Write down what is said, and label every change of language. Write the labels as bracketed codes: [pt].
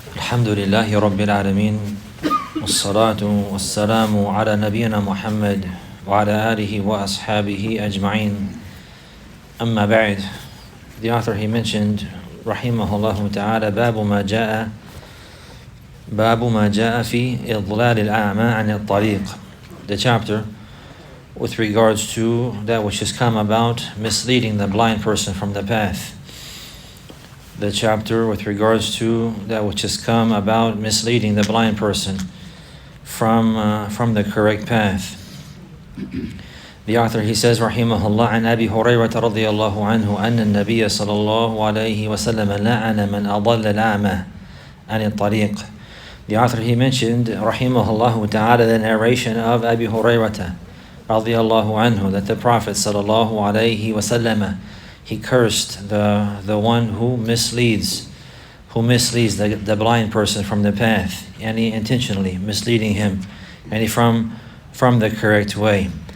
[ar] الحمد لله رب العالمين والصلاة والسلام على نبينا محمد وعلى آله وأصحابه أجمعين أما بعد. [en] The author, he mentioned rahimahullah ta'ala [ar] باب ما جاء في إضلال الأعمى عن الطريق, [en] the chapter with regards to that which has come about misleading the blind person from the path. The chapter with regards to that which has come about misleading the blind person from the correct path. The author, he says rahimahullah, [ar] عن أبي هريرة رضي الله عنه أن النبي صلى الله عليه وسلم لعن من أضل الأعمى عن الطريق. [en] The author, he mentioned rahimahullah ta'ala the narration of Abi Hurayrata radiyallahu anhu, that the Prophet sallallahu alayhi wasallam, he cursed the one who misleads the blind person from the path, and he intentionally misleading him, and he from the correct way.